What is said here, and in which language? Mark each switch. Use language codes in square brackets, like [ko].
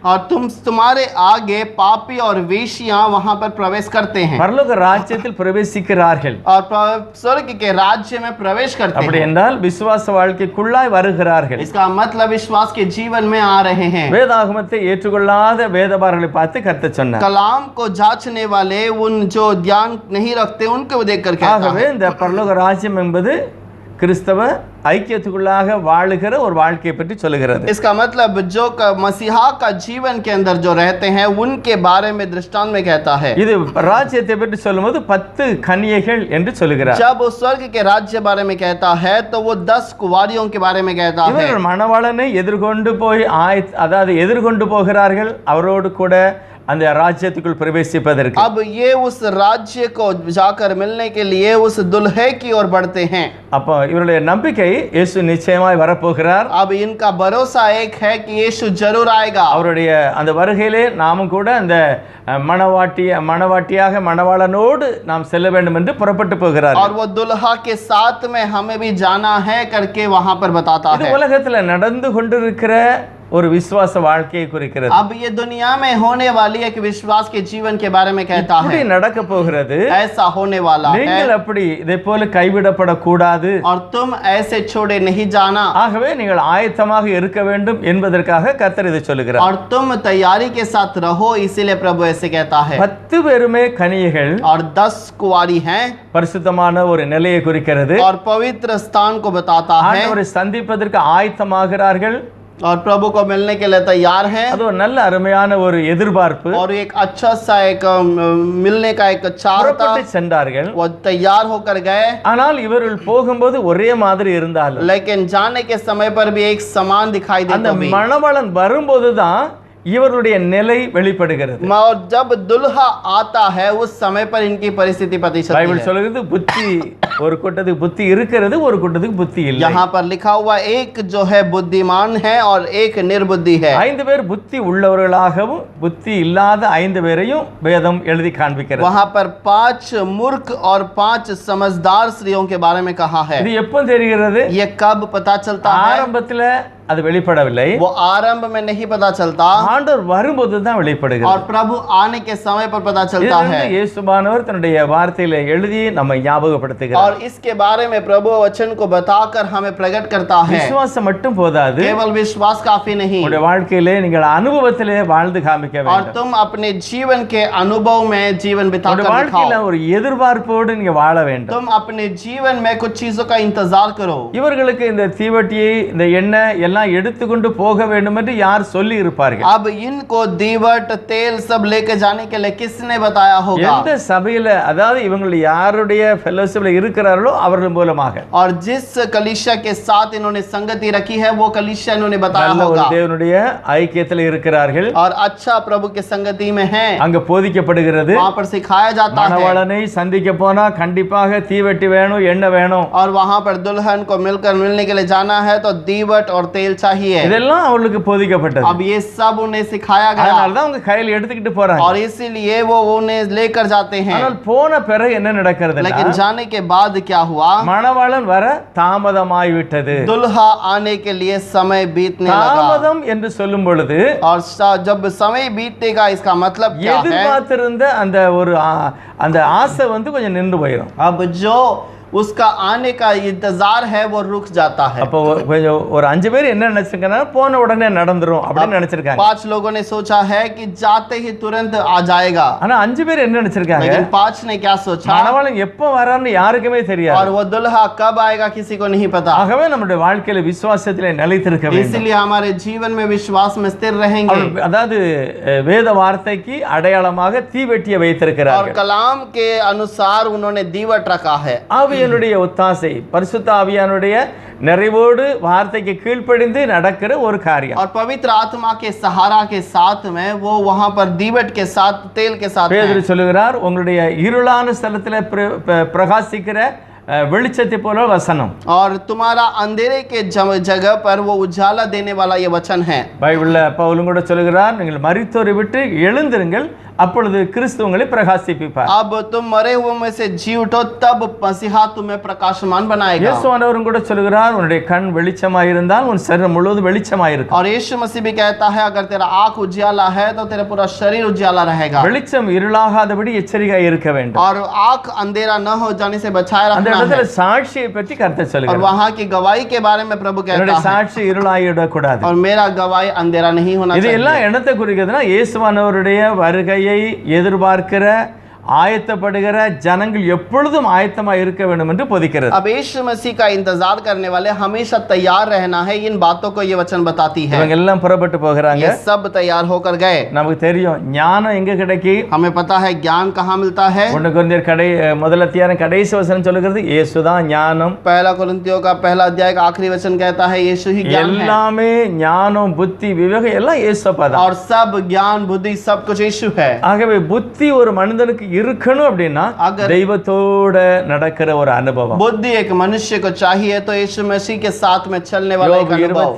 [hi] और तुम्हारे आगे पापी और वेश्यां वहां पर प्रवेश करते हैं। [ta] பரலோக ராஜ்யத்தில் பிரவேசிக்கிறார்கள் [hi] और स्वर्ग के राज्य में प्रवेश करते [ta] அப்படி [hi] हैं। [ta] என்றால் விசுவாச வாழ்க்கைக்குள்ளாய் வருகிறார்கள். [hi] इसका मतलब विश्वास के जीवन में आ रहे हैं। [ta] வேதாகமத்தை ஏற்றுக்கொள்ளாத வேதபாரர்களை பார்த்து கர்த்தர் சொன்னார். [hi] कलाम को जांचने वाले उन जो ध्यान नहीं रखते उनको देखकर कहता [ta] ஆகவே [hi] है। [ta] இந்த பரலோக ராஜ்யம் என்பது கிறிஸ்தவ ஐக்கியத்துக்குள்ளாக வாழுகிற ஒரு வாழ்க்கையை பற்றி சொல்லுகிறது. [hi] इसका मतलब जो मसीहा का जीवन के अंदर जो रहते हैं उनके बारे में दृष्टांत में कहता है। [ta] இது ராஜ்யத்தை பற்றி சொல்லும்போது 10 கன்னிகைகள் என்று சொல்லுகிறார். [hi] जब वो स्वर्ग के राज्य बारे में कहता है तो वो 10 कुंवारियों के बारे में कहता है। [ta] இவர்கள் மணவாளனை எதிர்கொண்டு போய் அதாவது எதிர்கொண்டு போகிறார்கள், அவரோடு கூட அந்த ராஜ்யத்துக்குள் பிரவேசிப்பதற்கு. [hi] अब ये उस राज्य को जाकर मिलने के लिए उस दुल्हे की ओर बढ़ते हैं. [ta] அப்போ இவருடைய நம்பிக்கை இயேசு நிச்சயமாய் வரப்போகிறார். [hi] अब इनका भरोसा एक है कि यीशु जरूर आएगा. [ta] அவருடைய அந்த வருகையிலே நாமும் கூட அந்த மணவாட்டியாக மணவாளனோடு நாம் செல்ல வேண்டும் என்று புறப்பட்டு போகிறார். [hi] और वो दुल्हा के साथ में हमें भी जाना है करके वहां पर बताता [ta] இது [hi] है. [ta] உலகத்துல நடந்து கொண்டிருக்கிற ஒரு விசுவாச வாழ்க்கையை குறிக்கிறது. [hi] अब ये दुनिया में होने वाली एक विश्वास के जीवन के बारे में कहता [ta] இப்படி [hi] है. [ta] நடக்க போகிறது. [hi] ऐसा होने वाला है [ta] நீங்கள் அப்படி இதை போல கைவிடப்படக்கூடாது. [hi] और तुम ऐसे छोड़े नहीं जाना. [ta] ஆகவே நீங்கள் ஆயத்தமாக இருக்க வேண்டும் என்பதற்காக கர்த்தர் இதை சொல்லுகிறார். [hi] और तुम तैयारी के साथ रहो, इसीलिए प्रभु ऐसे कहता है. [ta] 10 பேருமே கன்னிகைகள். [hi] और 10 कुंवारी हैं. [ta] பரிசுத்தமான ஒரு நிலையை குறிக்கிறது. [hi] और पवित्र स्थान को बताता है. [ta] ஆண்டவரை சந்திப்பதற்கு ஆயத்தமாகிறார்கள். [hi] और प्रभु को मिलने के लिए तैयार हैं. [ta] அது ஒரு நல்ல அருமையான ஒரு எதிர்பார்ப்பு. [hi] और एक अच्छा सा एक मिलने का एक चाह था. [ta] புறப்பட்டு சென்றார்கள். [hi] वो तैयार होकर गए. [ta] ஆனால் இவர்கள் போகும்போது ஒரே மாதிரி இருந்தாலும் [hi] लेकिन जाने के समय पर भी एक समान दिखाई [ta] அந்த [hi] देता है. [ta] மணவாளன் வரும்போதுதான் இவருடைய நிலை வெளிப்படுகிறது. [hi] और जब दुल्हा आता है उस समय पर इनकी परिस्थिति पता चलती [ta] பைபிள் [hi] है. [ta] சொல்லுகிறது புத்தி ஒரு கூட்டத்துக்கு புத்தி இருக்கிறது, ஒரு கூட்டத்துக்கு புத்தி இல்லை. [hi] यहाँ पर लिखा हुआ एक जो है बुद्धिमान है और एक निर्बुद्धि है. [ta] 5 பேர் புத்தி உள்ளவர்களாகவும் புத்தி இல்லாத 5 பேரையும் வேதம் எழுதி காண்பிக்கிறது. [hi] वहाँ पर 5 मूर्ख और 5 समझदार स्त्रियों के बारे में कहा है. [ta] இது எப்போ தெரிகிறது? [hi] ये कब पता चलता है? [ta] ஆரம்பத்துல அது வெளிப்படவில்லை. [hi] वो आरंभ में नहीं पता चलता. [ta] ஆண்டவர் வரும்போது தான் வெளிப்படுகிறது. [hi] और प्रभु आने के समय पर पता चलता है. [ta] இயேசுவானவர் தன்னுடைய வார்த்தையில எழுதி நம்மை ஞாபகப்படுத்துகிறார். [hi] और इसके बारे में प्रभु वचन को बताकर हमें प्रकट करता है. [ta] விசுவாசம் மட்டும் போதாது. [hi] केवल विश्वास काफी नहीं. [ta] உங்களுடைய வாழ்க்கையிலே நீங்கள் அனுபவத்திலே வாழ்ந்து காமிக்க [hi] और [ta] வேண்டும். [hi] तुम अपने जीवन के अनुभव में जीवन [ta] உங்களுடைய [hi] बिताकर [ta] வாழ்க்கையில [hi] दिखाओ. [ta] ஒரு எதிர்பார்ப்போடு நீங்க வாழ வேண்டும். [hi] तुम अपने जीवन में कुछ चीजों का इंतजार करो. [ta] இவர்களுக்கு இந்த தீவட்டியை இந்த எண்ணெய் எல்லாம் எடுத்துக்கொண்டு போக வேண்டும் என்று யார் சொல்லி இருப்பார்கள்? [hi] अब इनको दीवट तेल सब लेके जाने के लिए किसने बताया होगा? [ta] எந்த சபையில அதாவது இவங்க யாருடைய ஃபெலோஷிப்ல இருக்கிறார்களோ அவர்கள் மூலமாக [hi] और जिस कलीसिया के साथ इन्होंने संगति रखी है वो कलीसिया इन्होंने बताया [ta] நல்ல ஒரு [hi] होगा. [ta] தேவனுடைய ஐக்கியத்தில் இருக்கிறார்கள். [hi] और अच्छा प्रभु के संगति में है. [ta] அங்க போதிக்கப்படுகிறது. [hi] वहाँ पर सिखाया जाता है. [ta] மணவாளனை சந்திக்க போனா கண்டிப்பாக தீவட்டி வேணும், எண்ணெய் வேணும். [hi] और वहाँ पर दुल्हन को मिलने के लिए जाना है तो दीवट और तेल चाहिए. [ta] இதெல்லாம் அவங்களுக்கு போதிக்கப்பட்டது. [hi] अब ये सब उन्हें सिखाया गया. [ta] அதனால தான் அவங்க கையில் எடுத்துக்கிட்டு போறாங்க. [hi] और इसीलिए वो उन्हें लेकर जाते हैं. [ta] ஆனால் போன பிறகு என்ன நடக்கிறது? [hi] लेकिन जाने के बाद क्या हुआ? [ta] மணவாளன் வர தாமதமாய் விட்டது. [hi] दुल्हा आने के लिए समय बीतने लगा. [ta] தாமதம் என்று சொல்லும் பொழுது [hi] और जब समय बीतेगा इसका मतलब क्या है? [ta] எதிர்பார்த்திருந்த அந்த ஒரு அந்த ஆசை வந்து கொஞ்சம் நின்று போயிடும். [hi] अब जो उसका आने का इंतजार है वो रुक जाता है. [ta] அப்போ கொஞ்சம் ஒரு 5 பேர் என்ன நினைச்சிருக்காங்க, போன உடனே நடந்துரும் அப்படின்னு நினைச்சிருக்காங்க. [hi] 5 लोगों ने सोचा है कि जाते ही तुरंत आ जाएगा. [ta] ஆனா 5 பேர் என்ன நினைச்சிருக்காங்க? [hi] लेकिन 5 ने क्या सोचा? [ta] மணவாளன் எப்போ வரான்னு யாருக்குமே தெரியாது. [hi] और वो दुल्हा कब आएगा किसी को नहीं पता. [ta] ஆகவே நம்முடைய வாழ்க்கையில விசுவாசத்திலே நிலைத்திருக்க வேண்டும். [hi] इसलिए हमारे जीवन में विश्वास में स्थिर रहेंगे. [ta] அதாவது வேத வார்த்தைக்கு அடையாளமாக தீவெட்டியை [hi] और [ta] வைத்திருக்கிறார்கள். [hi] कलाम के अनुसार उन्होंने दीवट रखा है. [ta] ஆவியானுடைய ஒத்தாசை, பரிசுத்த ஆவியானுடைய நிறைவோடு வார்த்தைக்கு கீழ்ப்படிந்து நடக்கிற ஒரு காரியம். [hi] और पवित्र आत्मा के सहारा के साथ में वो वहां पर दीवट के साथ तेल के साथ [ta] பேதுரு சொல்லுகிறார், உங்களுடைய இருளான ஸ்தலத்திலே பிரகாசிக்கிற வெளிச்சத்தை போல வசனம். [hi] और तुम्हारा अंधेरे के जगह पर वो उजाला देने वाला ये वचन है. [ta] பைபிள்ல பவுலும் கூட சொல்லுகிறார், நீங்கள் மரித்தோரை விட்டு எழுந்திருங்கள், அப்பொழுது கிறிஸ்து உங்களை பிரகாசிப்பார். [hi] अब तुम मरे हुए में से जी उठो तब मसीहा तुम्हें प्रकाशमान बनाएगा. [ta] இயேசுவானவரும் கூட சொல்லுகிறார், உன்னுடைய கண் வெளிச்சமாய் இருந்தால் உன் சரீரம் முழுவதும் வெளிச்சமாய் இருக்கும். [hi] और यीशु मसीह भी कहता है अगर तेरा आंख उजियाला है तो तेरा पूरा शरीर उजियाला रहेगा. [ta] வெளிச்சம் இருளாகாதபடி எச்சரிக்கையாக இருக்க வேண்டும். [hi] और आंख अंधेरा न हो जाने से बचाए [ta] அந்த [hi] रखना [ta] இடத்துல [hi] है. [ta] சாட்சியை பற்றி கர்த்தர் [hi] और [ta] சொல்லுகிறார். [hi] वहां की गवाही के बारे में प्रभु कहता [ta] என்னுடைய [hi] है [ta] சாட்சி இருளாகிவிடக் கூடாது. [hi] और मेरा गवाही अंधेरा नहीं होना [ta] இது [hi] चाहिए. [ta] எல்லாம் என்னத்தை குறிக்கிறதுனா இயேசுவானவருடைய வருகையை எதிர்பார்க்கிற ஆயத்தப்படுகிற ஜனங்கள் எப்பொழுதும் ஆயத்தமா இருக்க வேண்டும் என்று போதிக்கிறது. [hi] अब यीशु मसीह का इंतजार करने वाले हमेशा तैयार रहना है, इन बातों को ये वचन बताती है। [ta] இவங்க எல்லாம் புறப்பட்டு போகிறாங்க. [hi] ये सब तैयार होकर गए। [ta] நமக்கு தெரியும் ஞானம் எங்க கிடைக்கி? [hi] हमें पता है ज्ञान कहाँ मिलता है। [ta] 1 கொரிந்தியர் முதல் அத்தியாயம் கடைசி வசனம் சொல்லுகிறது இயேசுதான் ஞானம். [hi] पहला कुरिन्थियों का पहला अध्याय का आखिरी वचन कहता है यीशु ही ज्ञान है। [ta] எல்லாமே ஞானம் புத்தி விவேகம் எல்லாம் இயேசுதான். [hi] और सब ज्ञान बुद्धि सब कुछ यीशु है। [ta] ஆகவே புத்தி ஒரு மனிதனுக்கு இருக்கணும் அப்படின்னா தெய்வத்தோட நடக்கிற ஒரு அனுபவம். [hi] बुद्धि एक मनुष्य को चाहिए तो यीशु मसीह के साथ में चलने वाला एक अनुभव।